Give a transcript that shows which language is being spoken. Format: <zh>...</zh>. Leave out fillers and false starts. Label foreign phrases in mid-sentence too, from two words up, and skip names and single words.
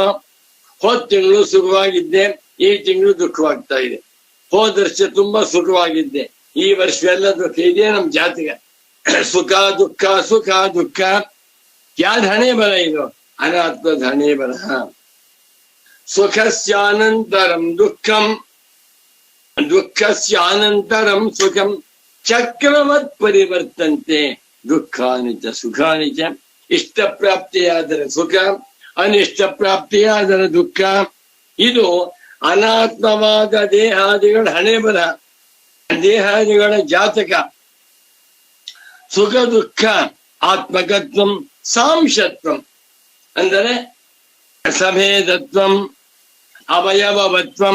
<kn>ಹೋದ ತಿಂಗಳು ಸುಖವಾಗಿದ್ದೆ, ಈ ತಿಂಗಳು ದುಃಖವಾಗ್ತಾ ಇದೆ. ಹೋದ ವರ್ಷ ತುಂಬಾ ಸುಖವಾಗಿದ್ದೆ, ಈ ವರ್ಷ ಎಲ್ಲ ದುಃಖ ಇದೆ. ನಮ್ ಜಾತಿಗೆ ಸುಖ ದುಃಖ ಸುಖ ದುಃಖ. ಯಾರ ಹಣೆ ಬರ ಇದು? ಅನಾತ್ಮದ ಹಣೆ ಬರಹ.</kn> <sa>ಸುಖಸ್ಯಾನಂತರಂ ದುಃಖಂ ದುಃಖಸ್ಯಾನಂತರಂ ಸುಖಂ ಚಕ್ರವತ್ ಪರಿವರ್ತಂತೆ ದುಃಖಾನಿ ಚ ಸುಖಾನಿ ಚ.</sa> <kn>ಇಷ್ಟ ಪ್ರಾಪ್ತಿಯಾದರೆ ಸುಖ, ಅನಿಷ್ಟ ಪ್ರಾಪ್ತಿಯಾದರೆ ದುಃಖ. ಇದು ಅನಾತ್ಮವಾದ ದೇಹಾದಿಗಳ ಹಣೆ ಬರಹ, ದೇಹಾದಿಗಳ ಜಾತಕ.</kn> <sa>ಸುಖ ದುಃಖ ಆತ್ಮಕತ್ವಂ ಸಾಂಶತ್ವಂ ಅಂದರೆ ಸಭೇದತ್ವಂ ಅವಯವವತ್ವಂ.</sa>